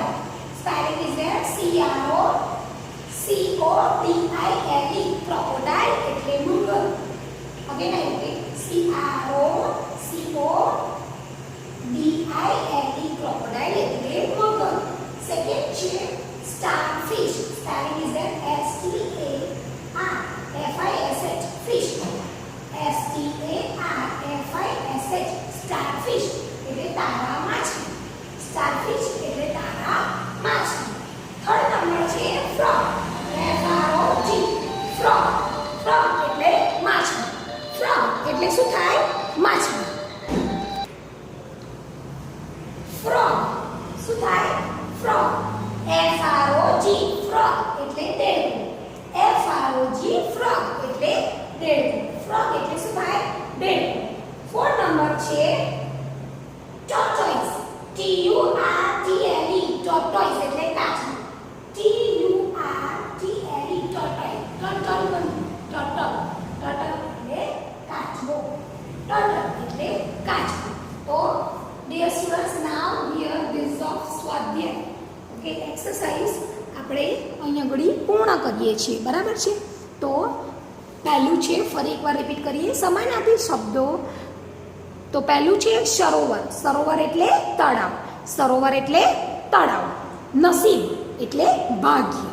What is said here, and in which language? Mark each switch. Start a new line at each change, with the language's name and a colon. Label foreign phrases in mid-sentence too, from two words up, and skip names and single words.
English: spelling is there CROCODILE. ક્રોકોડાઇલ
Gujarati: એટલે મગર.
English: again I repeat CROCODILE.
Gujarati: ક્રોકોડાઇલ એટલે મગર. સેકન્ડ છે starfish.
English: Spelling is there STARFISH. Fish. STARFISH.
Gujarati: Starfish એટલે તારા માછલી. Starfish એટલે તારા માછલી.
English: third number
Gujarati: છે frog. FROG. Frog. Frog એટલે માછલી. Frog એટલે શું થાય? માછલી. frog શું થાય?
English: frog. FROG.
Gujarati: frog એટલે દેડકો. દેડકો. ફ્રોગ એટલે શું થાય? દેડકો. 4 નંબર છે tortoise.
English: TURTLE tortoise
Gujarati: એટલે કાચબો.
English: TURTLE tortoise.
Gujarati: turtle બનવું. turtle. turtle એટલે કાચબો. turtle એટલે કાચબો. તો
English: dear students, now here this of
Gujarati: સ્વાધ્યાય. ઓકે, એક્સરસાઇઝ આપણે અહીંયા ઘડી પૂર્ણ કરીએ છીએ. બરાબર છે? તો પહેલું છે, ફરી એકવાર રિપીટ કરીએ, સમાનાર્થી શબ્દો. તો પહેલું છે સરોવર. સરોવર એટલે તળાવ. સરોવર એટલે તળાવ. નસીબ એટલે ભાગ્ય.